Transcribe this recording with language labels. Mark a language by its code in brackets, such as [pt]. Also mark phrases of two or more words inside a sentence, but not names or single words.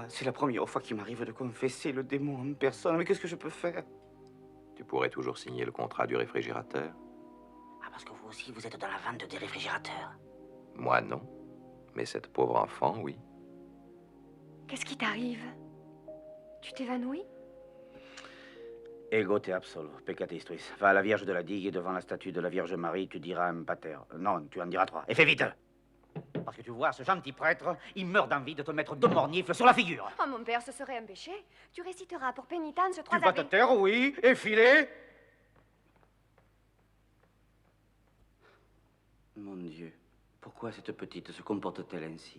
[fr] C'est la première fois qu'il m'arrive de confesser le démon en personne. Mais qu'est-ce que je peux faire? Tu pourrais toujours signer le contrat du réfrigérateur. Ah, parce que vous aussi, vous êtes dans la vente des réfrigérateurs. Moi, non. Mais cette pauvre enfant, oui. Qu'est-ce qui t'arrive? Tu t'évanouis? [la] Ego te absolvo, peccatis tuis. [fr] Va à la Vierge de la Digue et devant la statue de la Vierge Marie, tu diras un pater. Non, tu en diras 3. Et fais vite! Parce que tu vois, ce gentil prêtre, il meurt d'envie de te mettre 2 mornifles sur la figure. Oh, mon père, ce serait un péché. Tu réciteras pour pénitence 3 Tu vas te avis. taire, oui, et filer. Mon Dieu, pourquoi cette petite se comporte-t-elle ainsi?